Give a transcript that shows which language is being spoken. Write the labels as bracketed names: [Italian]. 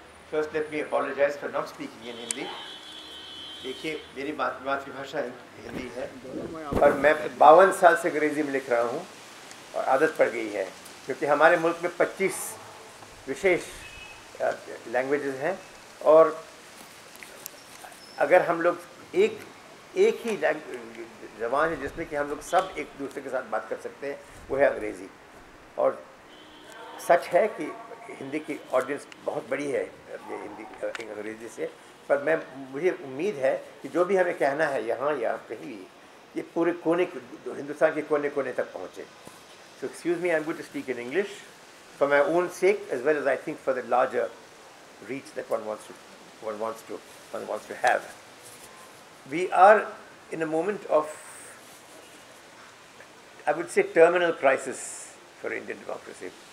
[English] First, let me apologize for not speaking in Hindi. [Hindi] देखिए, मेरी मातृभाषा हिंदी है और मैं 52 साल से अंग्रेजी में लिख रहा हूँ और आदत पड़ गई है, क्योंकि हमारे मुल्क में 25 विशेष लैंग्वेजेस हैं और अगर हम लोग एक ही ज़बान है जिसमें कि हम लोग सब एक दूसरे के साथ बात कर सकते हैं, वो है अंग्रेज़ी। और सच है कि हिंदी की ऑडियंस बहुत बड़ी है ये अंग्रेज़ी से, पर मुझे उम्मीद है कि जो भी हमें कहना है यहाँ या कहीं भी, ये पूरे कोने हिंदुस्तान के कोने कोने तक पहुँचे। [English] So excuse me, I'm going to speak in English for my own sake, as well as I think for the larger reach that one wants to have. We are in a moment of, I would say, terminal crisis for Indian democracy.